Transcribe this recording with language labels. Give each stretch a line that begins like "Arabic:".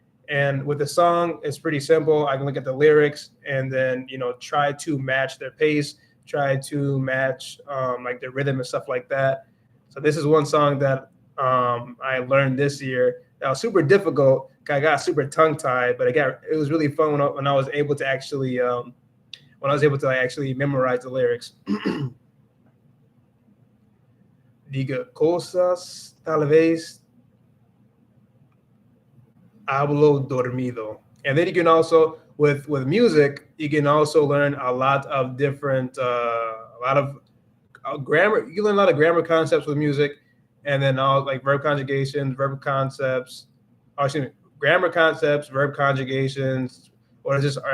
English: And with the song, it's pretty simple. I can look at the lyrics and then try to match their pace, try to match like the rhythm and stuff like that. So this is one song that I learned this year. That was super difficult. I got super tongue tied, but it was really fun when I was able to actually like, actually memorize the lyrics.
Spanish: Diga cosas, tal vez hablo dormido.
English: And then you can also, with music, you can also learn a lot of different, a lot of grammar. You can learn a lot of grammar concepts with music, and then all like verb conjugations, verb concepts, or excuse me, grammar concepts, verb conjugations. What is this?